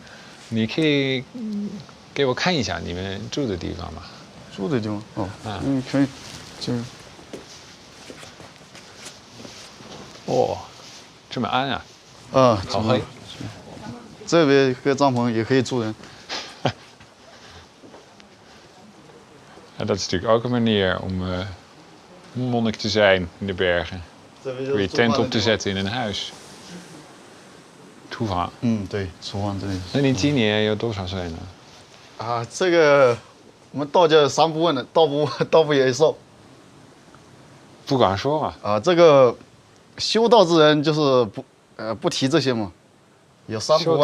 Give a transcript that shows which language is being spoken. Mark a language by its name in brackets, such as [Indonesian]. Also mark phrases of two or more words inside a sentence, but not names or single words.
[Chinese] 你可以给我看一下你们住的地方吗？住的地方？可以，就。这么暗啊！好黑。这边个帐篷也可以住人。 [Dutch] En dat is natuurlijk ook een manier om monnik te zijn in de bergen. Door je tent op te zetten in een huis. [Chinese] 厨房。对，厨房这里。那你今年有多少岁呢？这个我们道教3不问的，道不也寿。不敢说啊。这个修道之人就是不提这些嘛，有3不问嘛。修